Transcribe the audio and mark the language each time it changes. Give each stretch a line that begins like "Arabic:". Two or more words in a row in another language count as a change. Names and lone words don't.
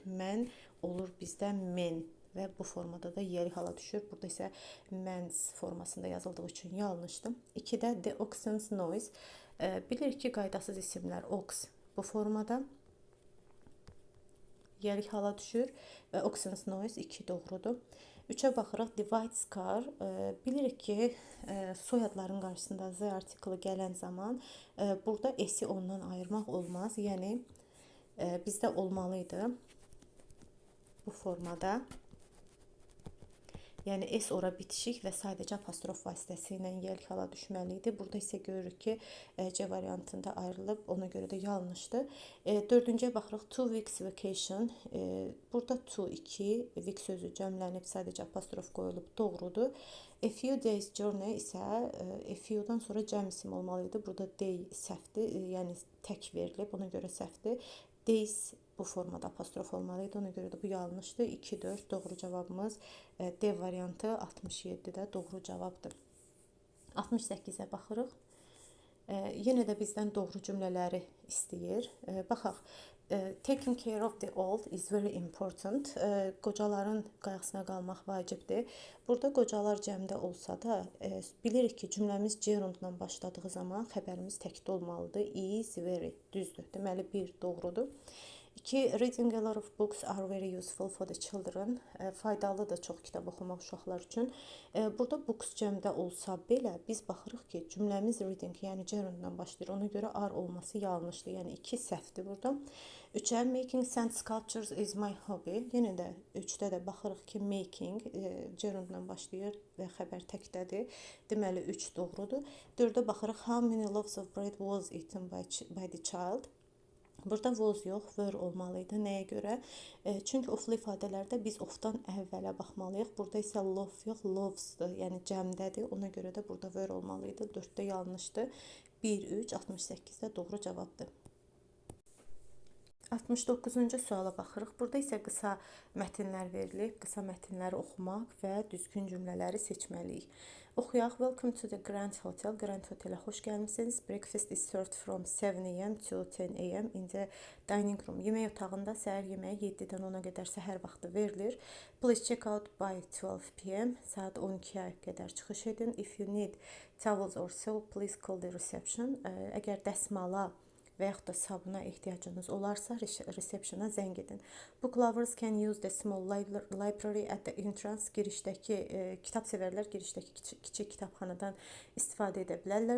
Azerbaijani: Mən olur bizdə men və bu formada da yiyəlik hala düşür. Burada isə men's formasında yazıldığı üçün yanlışdır.
English: 2-də the oxen's noise.
Azerbaijani: Bilirik ki, qaydasız isimlər ox bu formada yiyəlik hala düşür və
English: oxen's noise
Azerbaijani: 2 doğrudur. 3-ə baxırıq,
English: the white scar.
Azerbaijani: Bilirik ki, soyadların qarşısında z artiklı gələn zaman burada s-i ondan ayırmaq olmaz. Yəni, bizdə olmalıydı bu formada. Yəni, S ora bitişik və sadəcə apostrof vasitəsilə yiyəlik hala düşməliydi. Burada isə görürük ki, C variantında ayrılıb, ona görə də yanlışdır. 4-cüyə baxırıq,
English: 2 weeks vacation.
Azerbaijani: Burada 2, week sözü cəmlənib, sadəcə apostrof qoyulub, doğrudur.
English: A few days journey
Azerbaijani: isə a few-dan sonra cəm isim olmalıydı. Burada day səhvdir, yəni tək verilib, ona görə səhvdir. Days bu formada apostrof olmalıydı. Ona görə də bu yanlışdır. 2-4 doğru cavabımız D variantı 67-də doğru cavabdır. 68-ə baxırıq. Yenə də bizdən doğru cümlələri istəyir. Baxaq.
English: Taking care of the old is very important.
Azerbaijani: Qocaların qayğısına qalmaq vacibdir. Burada qocalar cəmdə olsa da, bilirik ki, cümləmiz gerundla başladığı zaman xəbərimiz təkdə olmalıdır.
English: Is very,
Azerbaijani: düzdür. Deməli, 1 doğrudur. 2.
English: Reading a lot of books are very useful for the children.
Azerbaijani: Faydalıdır çox kitab oxumaq uşaqlar üçün. Burada books cəmdə olsa belə, biz baxırıq ki, cümləmiz reading, yəni gerundla başlayır. Ona görə are olması yanlışdır. Yəni 2 səhvdir burada.
English: 3-ə making sand sculptures is my hobby.
Azerbaijani: Yenə də 3-də də baxırıq ki, making gerundla başlayır və xəbər təkdədir. Deməli 3 doğrudur. 4-də baxırıq
English: how many loaves of bread was eaten by the child.
Azerbaijani: Burada was yox, were olmalıydı. Nəyə görə? Çünki oflu ifadələrdə biz ofdan əvvələ baxmalıyıq. Burada isə loaf yox, loaves'dır. Yəni cəmdədir. Ona görə də burada were olmalıydı. 4-də yanlışdır. 1, 3, 68-də doğru cavabdır. 69-cu suala baxırıq. Burada isə qısa mətnlər verilib. Qısa mətnləri oxumaq və düzgün cümlələri seçməliyik. Oxuyaq.
English: Welcome to the Grand Hotel.
Azerbaijani: Grand Hotel'ə xoş gəlmisiniz.
English: Breakfast is served from 7 a.m. to 10 a.m. in the dining room.
Azerbaijani: Yemək otağında səhər yeməyi 7-dən 10-a qədər səhər vaxtı verilir.
English: Please check out by 12 p.m.
Azerbaijani: Saat 12-yə qədər çıxış edin.
English: If you need towels or soap, please call the reception.
Azerbaijani: Əgər dəsmala və yaxud da sabuna ehtiyacınız olarsa resepsiona zəng edin.
English: Book lovers can use the small library at the entrance.
Azerbaijani: Girişdəki kitab sevərlər girişdəki kiçik kitabxanadan istifadə edə bilərlər.